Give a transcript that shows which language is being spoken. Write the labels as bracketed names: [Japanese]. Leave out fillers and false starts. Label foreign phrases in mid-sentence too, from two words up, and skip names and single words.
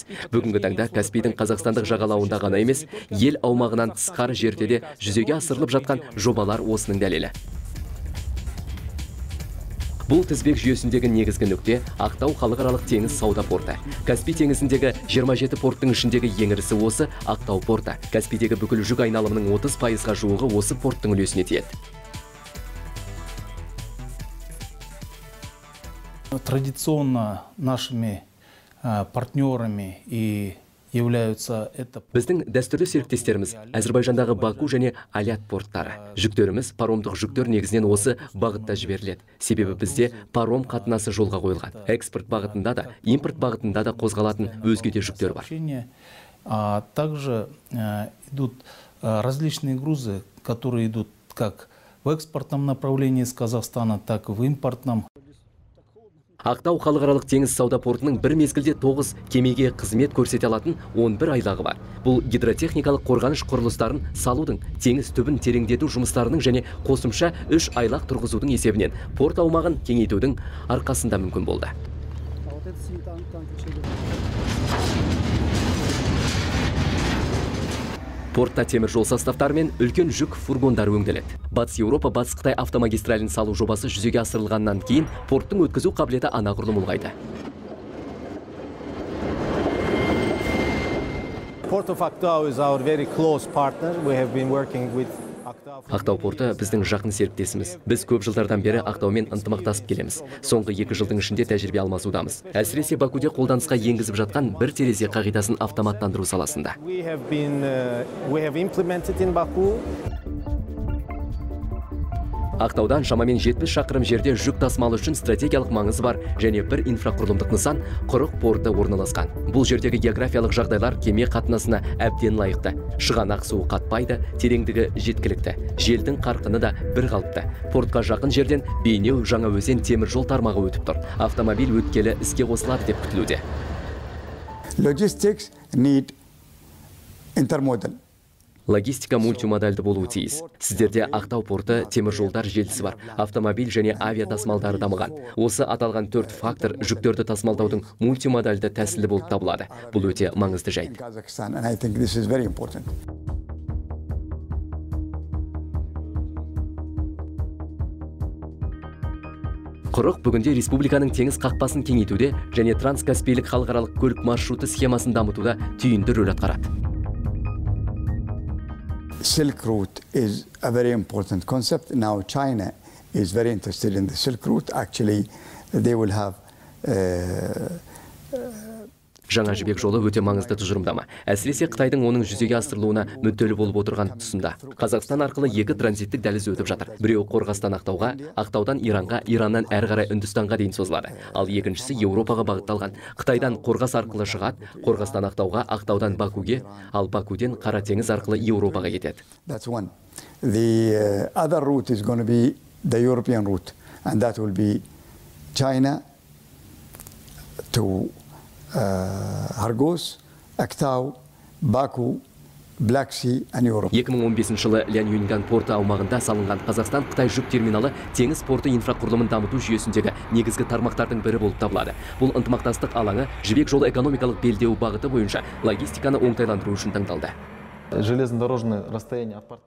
[Kazakh] Бүгінгі таңда Каспийдің қазақстандық жағалауында ғана емес, ел аумағынан тысқары жерде де жүзеге асырылып жатқан жобалар осының дәлелі. Бұл тізбек жүйесіндегі негізгі нүкте Ақтау халықаралық теңіз сауда порты. Каспий теңізіндегі 27 порттың ішіндегі ең ірісі осы Ақтау порты. Каспийдегі бүкіл жүк айналымының 30%-ға жуығы осы порттың үлесіне тиеді. [Russian] Традиционно нашими партнерами и являются это... [Kazakh] Біздің дәстүрлі серіктестеріміз Әзірбайжандағы Баку және Алят порттары. Жүктеріміз паромдық жүктер негізінен осы бағытта жіберіледі. Себебі бізде паром қатынасы жолға қойылған. Экспорт бағытында да, импорт бағытында да қозғалатын өзге де жүктер бар. [Russian] Также идут различные грузы, которые идут как в экспортном направлении из Казахстана, так и в импортном. [Kazakh] Ақтау халықаралық теңіз сауда портының бір мезгілде 9 кемеге қызмет көрсете алатын 11 айлағы бар. Бұл гидротехникалық қорғаныш құрылыстарын салудың, теңіз түбін тереңдету жұмыстарының және қосымша 3 айлақ тұрғызудың есебінен порт аумағын кеңейтудің арқасында мүмкін болды. Портта темір жол составтары мен үлкен жүк фургондары өңделеді. Батыс Еуропа, Батыс Қытай автомагистралін салу жобасы жүзеге асырылғаннан кейін порттың өткізу қабілеті анағұрлым ұлғайды. [English] Port of Aktau is our very close partner. We have been working with [Kazakh] Ақтау порты біздің жақын серіктесіміз. Біз көп жылдардан бері Ақтаумен ынтымақтасып келеміз. Соңғы 2 жылдың ішінде тәжірибе алмасудамыз. Әсіресе Бакуде қолданысқа енгізіп жатқан бір терезе қағидасын автоматтандыру саласында. [English] We have implemented in Baku. [Kazakh] Ақтаудан шамамен 70 шақырым жерде жүк тасымалы үшін стратегиялық маңызы бар және бір инфрақұрылымдық нысан Құрық порты орналасқан. Бұл жердегі географиялық жағдайлар кеме қатынасына әбден лайықты. Шығанақ суы қатпайды, тереңдігі жеткілікті. Желдің қарқыны да бір қалыпты. Портқа жақын жерден Бейнеу, Жаңаөзен темір жол тармағы өтіп тұр. Автомобиль өткелі іске қосылады деп күтілуде. [English] Logistics need intermodal. [Kazakh] Логистика мультимодальды болуы тиіс. Сіздерде Ақтау порты темір жолдар желісі бар. Автомобиль және авиа тасымалдары дамыған. Осы аталған 4 фактор жүктерді тасымалдаудың мультимодальды тәсілі болып табылады. Бұл өте маңызды жайт. Құрық бүгінде республиканың теңіз қақпасын кеңейтуде және транскаспийлік халықаралық көлік маршруты схемасын дамытуда түйінді рөл атқарады. [English] Silk route is a very important concept. Now China is very interested in the Silk route. Actually, they will have [Kazakh] Жаңа жібек жолы өте маңызды тұжырымдама. Әсіресе Қытайдың оның жүзеге асырылуына мүдделі болып отырған тұсында. Қазақстан арқылы 2 транзиттік дәліз өтіп жатыр. Біреуі Қорғастан Ақтауға, Ақтаудан Иранға, Ираннан әрі қарай Үндістанға дейін созылады. Ал екіншісі Еуропаға бағытталған. Қытайдан Қорғас арқылы шығады, Қорғастан Ақтауға, Ақтаудан Бакуге, ал Бакуден Қара теңіз арқылы Еуропаға кетеді. [English] That's one. The other route is going to be the European route, and that will be China to Argos, Aktau, Baku, Black Sea and Europe. [Kazakh] 2015 жылы Ляньюнган порты аумағында салынған Қазақстан-Қытай жүк терминалы теңіз порты инфрақұрылымын дамыту жүйесіндегі негізгі тармақтардың бірі болып табылады. Бұл ынтымақтастық алаңы жібек жолы экономикалық белдеу бағыты бойынша логистиканы оңтайландыру үшін таңдалды. [Russian] Железнодорожное расстояние от порта.